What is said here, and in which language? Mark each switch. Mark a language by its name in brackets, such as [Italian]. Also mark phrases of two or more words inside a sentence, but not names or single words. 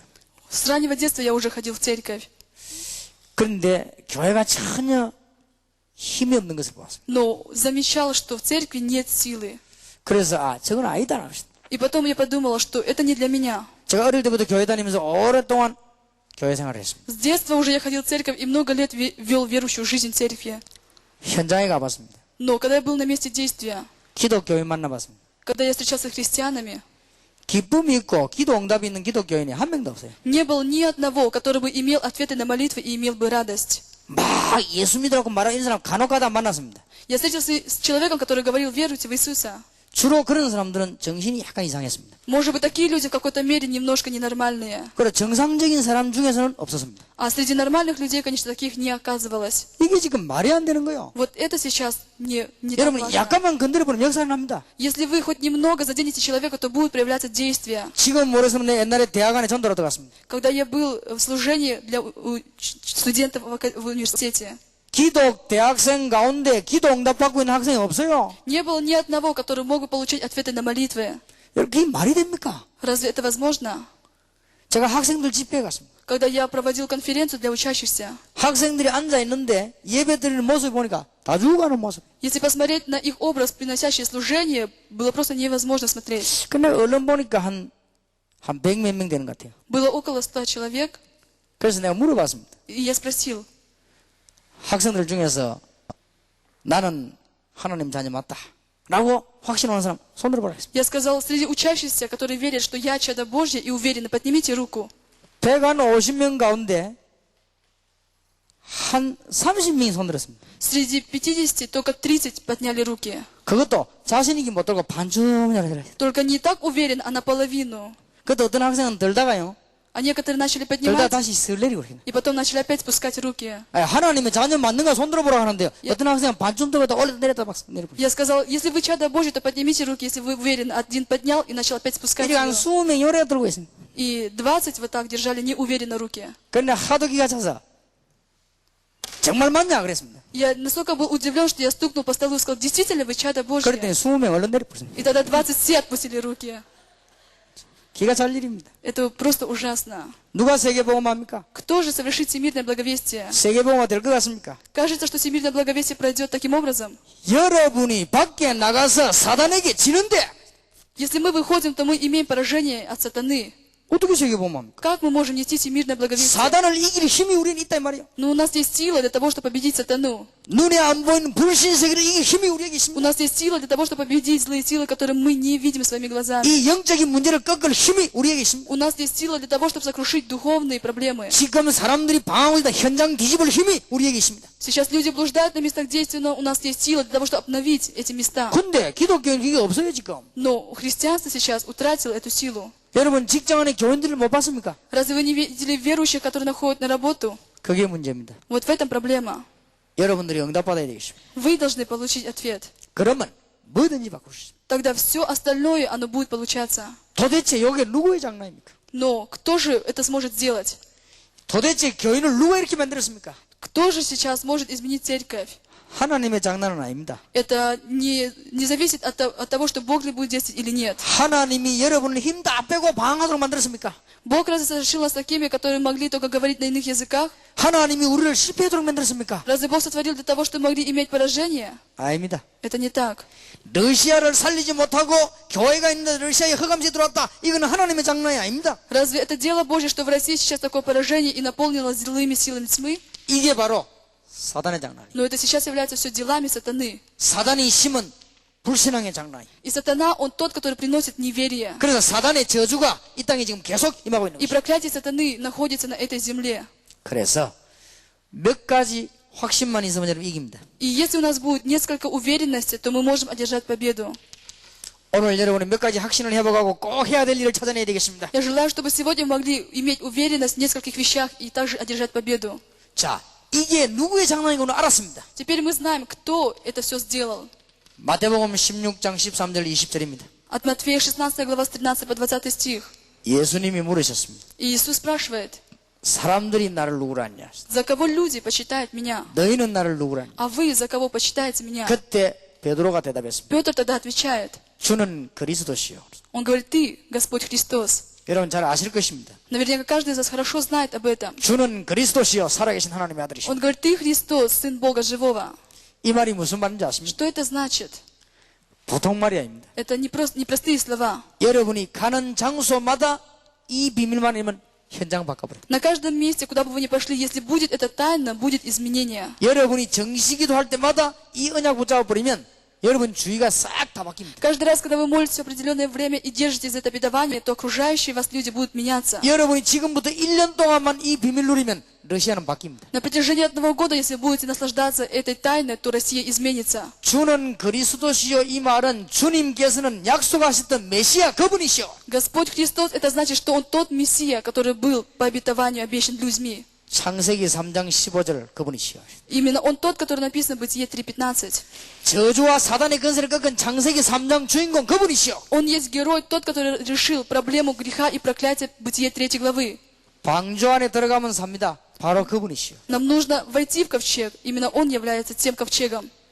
[Russian] С раннего детства я уже ходил в церковь, [Korean] 그런데 교회가 전혀 힘이 없는 것을 보았습니다. [Russian] но замечал, что в церкви нет силы. [Korean] 그래서 저건 아니다. [Russian] И потом я подумала, что это не для меня. [Korean] 제가 어릴 때부터 교회 다니면서 오랫동안 교회 생활을 했습니다. [Russian] С детства уже я ходил в церковь и много лет вел верующую жизнь в церкви. [Korean] 현장에 가봤습니다. [Russian] Но когда я был на месте действия, [Korean] 기독교인 만나봤습니다. [Russian] когда я встречался с христианами, [Korean] 기쁨이 있고 기도 응답이 있는 기독교인이 한 명도 없어요. [Russian] не было ни одного, который бы имел ответы на молитвы и имел бы радость. [Korean] 막 예수 믿으라고 말하는 사람 간혹 가다 만났습니다. [Russian] Я встретился с человеком, который говорил: веруйте в Иисуса. [Korean] 주로 그런 사람들은 정신이 약간 이상했습니다. [Russian] Может быть, такие люди в какой-то мере немножко ненормальные. [Korean] 그리고 정상적인 사람 중에서는 없었습니다. [Russian] А среди нормальных людей, конечно, таких не оказывалось. [Korean] 이게 지금 말이 안 되는 거예요. [Russian] Вот это сейчас не так [Korean] 여러분 [Russian] важно. [Korean] 약간만 건드려보면 역사를 납니다. [Russian] Если вы хоть немного заденете человека, то будут проявляться действия. [Korean] 지금 모르겠으면 내 옛날에 대학 안에 전도로 들어갔습니다. [Russian] Когда я был в служении для студентов в университете, [Korean] 기독 대학생 가운데 기도 응답 받고 있는 학생이 없어요. [Russian] не было ни одного, который мог бы получить ответы на молитвы. [Korean] 여러분 그게 말이 됩니까? [Russian] Разве это возможно? [Korean] 제가 학생들 집회에 갔습니다. [Russian] Когда я проводил конференцию для учащихся, [Korean] 학생들이 앉아 있는데 예배 드리는 모습 보니까 다 죽어가는 모습. [Russian] если посмотреть на их образ, приносящий служение, было просто невозможно смотреть. [Korean] 근데 얼른 보니까 한 100 몇 명 되는 것 같아요. [Russian] Было около 100 человек, [Korean] 그래서 내가 물어봤습니다. [Russian] и я спросил, [Korean] 학생들 중에서 나는 하나님 자녀 맞다 라고 확신하는 사람 손 들어보라 했습니다. [Russian] я сказал, среди учащихся, которые верят, что я чадо Божье и уверены, поднимите руку. [Korean] 150명 가운데 한 30명이 손 들었습니다. [Russian] Среди 50 только 30 подняли руки. [Korean] 그것도 자신이기 못 들고 반쯤이라 해요. [Russian] Только не так уверен, а наполовину. [Korean] 그것도 어떤 학생은 들다가요. [Russian] А некоторые начали [Korean] 들다 [Russian] поднимать, [Korean] 다시 슬 내리고 그래요. [Russian] и потом начали опять спускать руки. [Korean] 하나님의 자녀 맞는가 손 들어보라고 하는데요. 어떤 학생은 반쯤 들었다 올렸다 내렸다 막 내리고. [Russian] Я сказал, если вы чадо Божье, то поднимите руки, если вы уверены. Один поднял и начал опять спускать [Korean] 이렇게 한 [Russian] ее. [Korean] 20명이 오래 들고 있습니다. [Russian] И 20 вот так держали неуверенно руки. [Korean] 그런데 하도 기가 차서 정말 맞냐 그랬습니다. [Russian] Я настолько был удивлен, что я стукнул по столу и сказал, действительно вы чадо Божье? [Korean] 그랬더니 20명 얼른 내려버렸습니다. [Russian] И тогда 20 все отпустили руки. [Korean] 기가 찰 일입니다. [Russian] Это просто ужасно. [Korean] 누가 세계복음합니까? [Russian] Кто же совершит всемирное благовестие? [Korean] 세계복음화 될 것 같습니까? [Russian] Кажется, что всемирное благовестие пройдет таким образом. [Korean] 여러분이 밖에 나가서 사단에게 지는데 [Russian] Если мы выходим, то мы имеем поражение от сатаны. [Korean] 어떻게 세계복음합니까? [Russian] Как мы можем нести всемирное благовестие? [Korean] 사단을 이길 힘이 우리는 있단 말이에요. [Russian] Но у нас есть сила для того, чтобы победить сатану. [Korean] 눈에 안 보이는 불신세계를 이길 힘이 우리에게 [Russian] У [Korean] 있습니다. [Russian] нас есть сила для того, чтобы победить злые силы, которые мы не видим своими глазами. [Korean] 이 영적인 문제를 꺾을 힘이 우리에게 있습니다. [Russian] У нас есть сила для того, чтобы сокрушить духовные проблемы. [Korean] 지금 사람들이 방황을 다 현장 뒤집을 힘이 우리에게 있습니다. [Russian] Сейчас люди блуждают на местах действия, но у нас есть сила для того, чтобы обновить эти места. [Korean] 근데 기독교는 그게 없어요 지금. [Russian] Но христианство сейчас утратило эту силу. [Korean] 여러분 직장 안에 교인들을 못 봤습니까? [Russian] Разве вы не видели верующих, которые находят на работу? [Korean] 그게 문제입니다. [Russian] Вот в этом проблема. [Korean] 여러분들이 응답받아야 되겠습니다. [Russian] Вы должны получить ответ. [Korean] 그러면 뭐든지 바꿀 수 있습니다. [Russian] Тогда все остальное, оно будет получаться. [Korean] 도대체 이게 누구의 장난입니까? [Russian] Но кто же это сможет сделать? [Korean] 도대체 교인을 누가 이렇게 만들었습니까? [Russian] Кто же сейчас может изменить церковь? [Korean] 하나님의 장난은 아닙니다. [Russian] Это не зависит от того, что Бог ли будет действовать или нет. [Korean] 하나님이 여러분을 힘 다 빼고 방황하도록 만들었습니까? [Russian] Бог разве совершил нас такими, которые могли только говорить на иных языках? [Korean] 하나님이 우리를 실패하도록 만들었습니까? [Russian] Разве Бог сотворил для того, чтобы могли иметь поражение? [Korean] 아닙니다. [Russian] Это не так. [Korean] 러시아를 살리지 못하고 교회가 있는데 러시아에 흑암시 들어왔다. 이거는 하나님의 장난이 아닙니다. [Russian] Разве это дело Божье, что в России сейчас такое поражение и наполнилось злыми силами тьмы? [Korean] 이게 바로 사단의 장난이에요. [Russian] Но это сейчас является все делами сатаны. [Korean] 사단이 심은 불신앙의 장난이에요. [Russian] И сатана, он тот, который приносит неверие. [Korean] 그래서 사단의 저주가 이 땅에 지금 계속 임하고 있는 [Russian] И [Korean] 것이죠. [Russian] проклятие сатаны находится на этой земле. [Korean] 그래서 몇 가지 확신만 있으면 여러분 이깁니다. [Russian] И если у нас будет несколько уверенности, то мы можем одержать победу. [Korean] 오늘 여러분은 몇 가지 확신을 해보고 꼭 해야 될 일을 찾아내야 되겠습니다. [Russian] Я желаю, чтобы сегодня мы могли иметь уверенность в нескольких вещах и также одержать победу. [Korean] 자, 이게 누구의 장난이고는 알았습니다. [Russian] Теперь мы знаем, кто это все сделал. [Korean] 마태복음 16장 13절 20절입니다. [Russian] От Матфея 16 глава с 13 по 20 стих. [Korean] 예수님이 물으셨습니다. [Russian] И Иисус спрашивает, [Korean] 사람들이 나를 누구라 하냐? [Russian] за кого люди почитают меня? [Korean] 너희는 나를 누구라 하냐? [Russian] А вы за кого почитаете меня? [Korean] 그때 베드로가 대답했습니다. [Russian] Петр тогда отвечает. [Korean] 주는 그리스도시요. [Russian] Он говорит, ты, Господь Христос. [Korean] 여러분 잘 아실 것입니다. [Russian] Наверняка каждый из вас хорошо знает об этом. [Korean] 주는 그리스도시요 살아계신 하나님의 아들이시오. [Russian] Он говорит, ты Христос, Сын Бога Живого. [Korean] 이 말이 무슨 말인지 아십니까? [Russian] Что это значит? [Korean] 보통 말이 아닙니다. [Russian] Это не простые слова. [Korean] 여러분이 가는 장소마다 이 비밀만 알면 현장 바꿔버려요. [Russian] На каждом месте, куда бы вы ни пошли, если будет это тайна, будет изменение. [Korean] 여러분이 정시기도 할 때마다 이 언약 붙잡아버리면 여러분 주위가 싹 다 바뀝니다. [Russian] Каждый раз, когда вы молитесь в определенное время и держитесь за это обетование, то окружающие вас люди будут меняться. [Korean] 여러분이 지금부터 1년 동안만 이 비밀 누리면 러시아는 바뀝니다. [Russian] На протяжении 1 года, если вы будете наслаждаться этой тайной, то Россия изменится. [Korean] 주는 그리스도시요 이 말은 주님께서는 약속하셨던 메시아 그분이시오. [Russian] Господь Христос, это значит, что Он тот Мессия, который был по обетованию обещан людьми. [Korean] 창세기 3장 15절 그분이시오. [Russian] Именно Он тот, который написан в Бытие 3:15. [Korean] 저주와 사단의 건설을 꺾은 창세기 3장 주인공 그분이시오. [Russian] Он есть герой, тот, который решил проблему греха и проклятия Бытие 3 главы. [Korean] 방주 안에 들어가면 삽니다. 바로 그분이시오. [Russian] Нам нужно войти в ковчег. Именно Он является тем ковчегом.